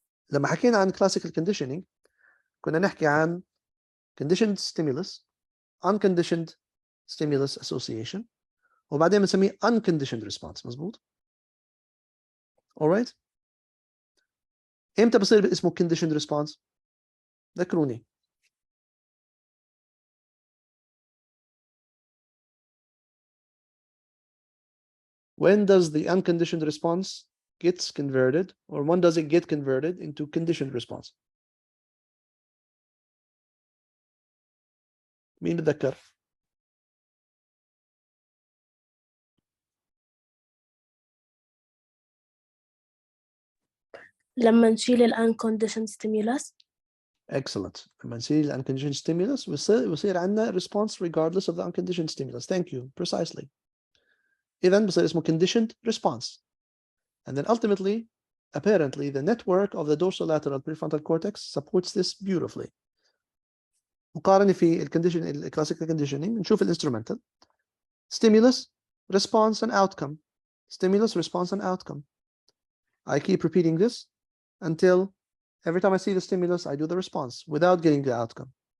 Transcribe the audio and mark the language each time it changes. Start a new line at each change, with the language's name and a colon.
Arabic: لما حكينا عن
English: classical conditioning
Arabic: كنا نحكي عن
English: conditioned stimulus, unconditioned stimulus association,
Arabic: وبعدين بنسميه
English: unconditioned response.
Arabic: مظبوط؟
English: alright.
Arabic: امتى بصير اسمه
English: conditioned response؟
Arabic: ذكروني.
English: When does the unconditioned response gets converted, or when does it get converted into conditioned response?
Arabic: مين بتذكر؟ لما نشيل ال
English: unconditioned stimulus. Excellent.
Arabic: لما نشيل
English: unconditioned stimulus
Arabic: بصير عندنا
English: response regardless of the unconditioned stimulus. Thank you. Precisely.
Arabic: إذن بصير اسمه
English: conditioned response. And then ultimately, apparently, the network of the dorsolateral prefrontal cortex supports this beautifully.
Arabic: مقارنة في الcondition
English: classical conditioning
Arabic: نشوف الانسترومنتال
English: stimulus, response, and outcome. Stimulus, response, and outcome. I keep repeating this until every time I see the stimulus, I do the response without getting the outcome.